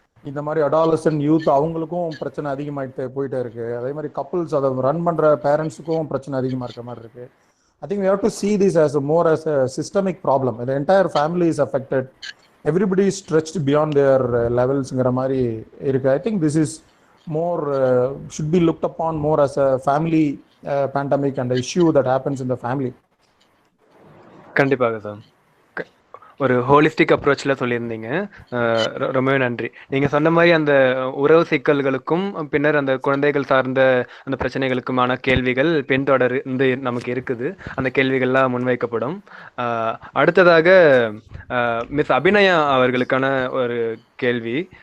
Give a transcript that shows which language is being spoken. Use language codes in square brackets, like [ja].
[ta] இந்த மாதிரி adolescent youth அவங்களுக்கும் பிரச்சனை அதிகமாகிட்டு போயிட்டே இருக்குது. அதே மாதிரி கப்புள்ஸ் அதை ரன் பண்ணுற பேரண்ட்ஸுக்கும் பிரச்சனை அதிகமாக இருக்கிற மாதிரி இருக்குது. [en] I think we have to see this as a more as a systemic problem. The entire family is affected. Everybody is stretched beyond their levels [ta] ங்கிற மாதிரி இருக்குது. [en] I think this is more should be looked upon more as a family pandemic and a issue that happens in the family. [ta] கண்டிப்பாக sir, ஒரு holistic அப்ரோச்சில் சொல்லியிருந்தீங்க. ரொம்பவே நன்றி. நீங்கள் சொன்ன மாதிரி அந்த உறவு சிக்கல்களுக்கும் பின்னர் அந்த குழந்தைகள் சார்ந்த அந்த பிரச்சனைகளுக்குமான கேள்விகள் பின்தொடர்ந்து நமக்கு இருக்குது. அந்த கேள்விகள்லாம் முன்வைக்கப்படும். அடுத்ததாக மிஸ் அபிநயா அவர்களுக்கான ஒரு கேள்வி.